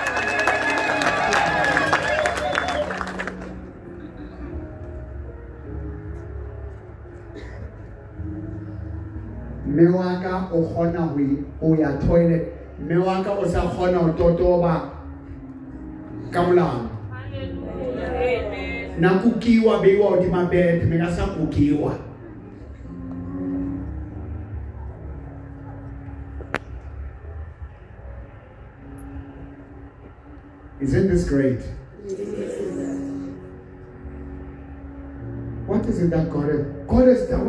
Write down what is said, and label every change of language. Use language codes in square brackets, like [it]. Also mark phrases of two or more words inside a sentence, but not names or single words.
[st] Mme wa ka o kgona ho ya toilet. Mme wa ka o sa kgona ho totoba ka molao. Na kukiwa beiwa hodima bed, mme ka sa kukiwa. [en] Isn't this great? What is it that God has done?